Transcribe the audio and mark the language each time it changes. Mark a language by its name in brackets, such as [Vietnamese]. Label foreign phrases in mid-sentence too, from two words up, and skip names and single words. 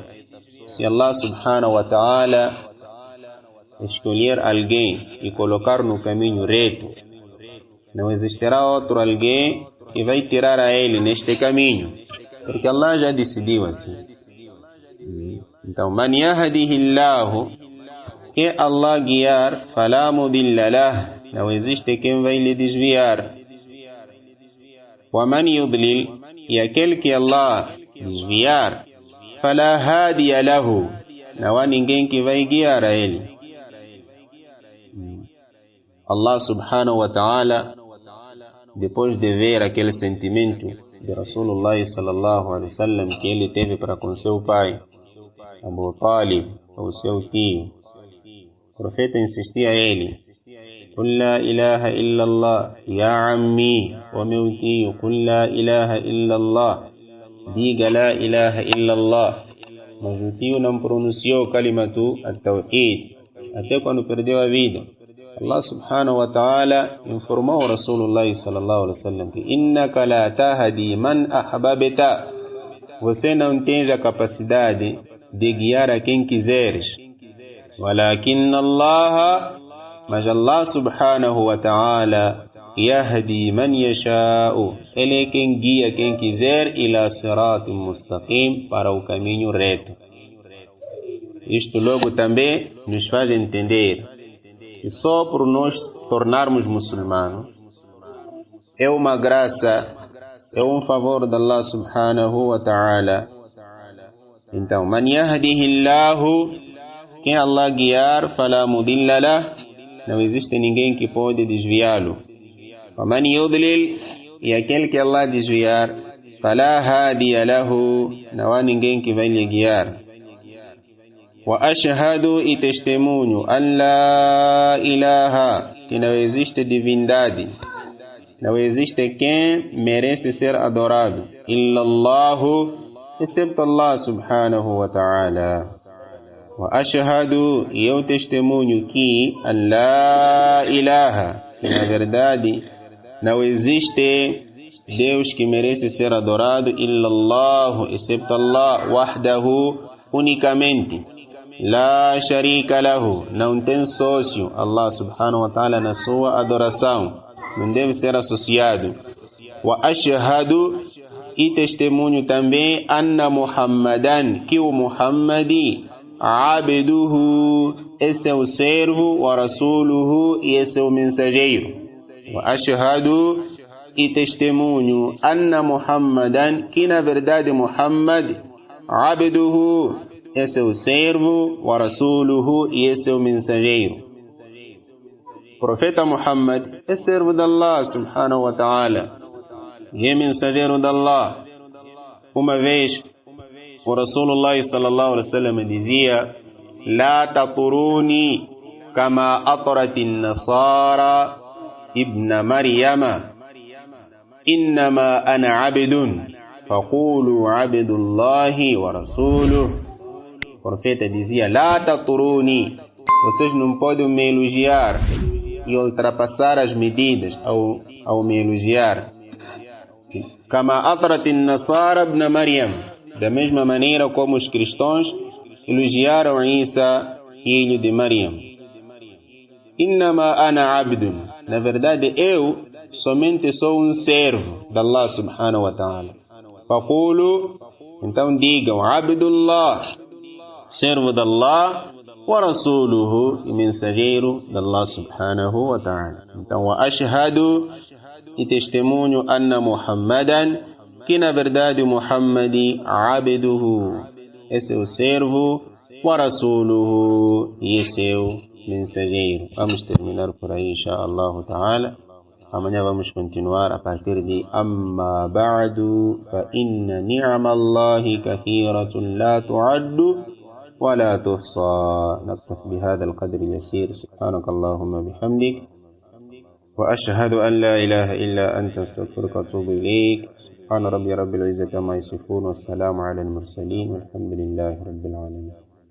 [Portuguese] Se Allah [Arabic] سبحانه وتعالى [Portuguese] escolher alguém e colocar no caminho reto, não existirá outro alguém que vai tirar a ele neste caminho, porque Allah já decidiu assim. Então, [Arabic] من يهده الله, [Portuguese] que Allah guiar, [Arabic] فلا مضل له, [Portuguese] não existe quem vai lhe desviar. [Arabic] ومن يضلل, [Portuguese] e aquele que Allah desviar, [Arabic] فلا هادي له, [Portuguese] não há ninguém que vai guiar a ele. [Arabic] الله سبحانه وتعالى, [Portuguese] depois de ver aquele sentimento de [Arabic] رسول الله صلى الله عليه وسلم [Portuguese] que ele teve para com seu pai, Abu Talib, ou seu tio, o profeta insistia a ele: [Arabic] قل لا إله إلا الله يا عمي, [Portuguese] o meu tio, [Arabic] قل لا إله إلا الله, diga لا إله إلا الله. [Portuguese] Mas o tio não pronunciou [Arabic] كلمة التوحيد, [Portuguese] até quando perdeu a vida. Allah [Arabic] سبحانه وتعالى [Portuguese] informou [Arabic] رسول الله صلى الله عليه وسلم [Portuguese] que [Arabic] إنك لا تهدي من أحببت, [Portuguese] você não tem a capacidade de guiar a quem quiseres. [Arabic] ولكن الله, mas الله سبحانه وتعالى يهدي من يشاء, [Portuguese] ele é quem guia quem quiser [Arabic] إلى صراط مستقيم, [Portuguese] para o caminho reto. Isto logo também nos faz entender que só por nós tornarmos muçulmanos é uma graça, é um favor de Allah [Arabic] سبحانه وتعالى. [Portuguese] Então, [Arabic] من يهده الله, [Portuguese] quem Allah guiar, [Arabic] فلا مضل له, [Portuguese] não existe ninguém que pode desviá-lo. [Arabic] ومن يضلل, [Portuguese] e aquele que Allah desviar, [Arabic] فلا هادي له, [Portuguese] não há ninguém que vai lhe guiar. [Arabic] وأشهد, [Portuguese] e testemunho, [Arabic] أن لا إله, [Portuguese] que não existe divindade, não existe quem merece ser adorado, [Arabic] illallahu, excepto الله سبحانه وتعالى. وأشهد, [Portuguese] e eu testemunho que [Arabic] أن لا إله, [Portuguese] que na verdade não existe Deus que merece ser adorado, illallahu, excepto Allah, wahdahu, unicamente. [Arabic] لا شريك له, [Portuguese] não tem sócio Allah [Arabic] سبحانه وتعالى [Portuguese] na sua adoração. não deve ser associado. [Arabic] وأشهد, [Portuguese] e testemunho também, [Arabic] أن محمدا, [Portuguese] que o Muhammadi, abduhu, esse é o servo, [Arabic] ورسوله, [Portuguese] e esse é o mensageiro. [Arabic] وأشهد, [Portuguese] e testemunho, [Arabic] أن محمدا, [Portuguese] que na verdade Muhammad, abduhu, esse é o servo, [Arabic] ورسوله, [Portuguese] e esse é o mensageiro. O profeta Muhammad é servo de Allah [Arabic] سبحانه وتعالى, [Portuguese] e é mensageiro de Allah. Uma vez o [Arabic] رسول الله صلى الله عليه وسلم dizia: لا تطروني كما أطرت النصارى ابن مريم إنما أنا عبد فقولوا عبد الله ورسوله. [Portuguese] O profeta dizia: [Arabic] لا تطروني, [Portuguese] vocês não podem me elogiar e ultrapassar as medidas ao me elogiar. [Arabic] كما أطرت النصارى ابن مريم, [Portuguese] da mesma maneira como os cristãos elogiaram Isa, filho de Maryam. [Arabic] إنما أنا عبد, [Portuguese] na verdade eu somente sou um servo de Allah [Arabic] سبحانه وتعالى. [Portuguese] Faqulu, então digam, abdullah, servo de Allah, [Arabic] ورسوله, [Portuguese] e mensageiro de Allah [Arabic] سبحانه وتعالى. [Portuguese] Então, [Arabic] وأشهد, [Portuguese] e testemunho, [Arabic] أن محمدا, [Portuguese] que na verdade Muhammadi, abduhu, esse é o servo, [Arabic] ورسوله, [Portuguese] e esse é o mensageiro. Vamos terminar por aí, [Arabic] إن شاء الله تعالى. [Portuguese] Amanhã vamos continuar a partir de [Arabic] أما بعد فإن نعم الله كثيرة لا تعد ولا تحصى. نكتفي بهذا القدر اليسير. سبحانك اللهم بحمدك، وأشهد أن لا إله إلا أنت، استغفرك وأتوب إليك. سبحان ربي رب العزة عما يصفون، والسلام على المرسلين، والحمد لله رب العالمين.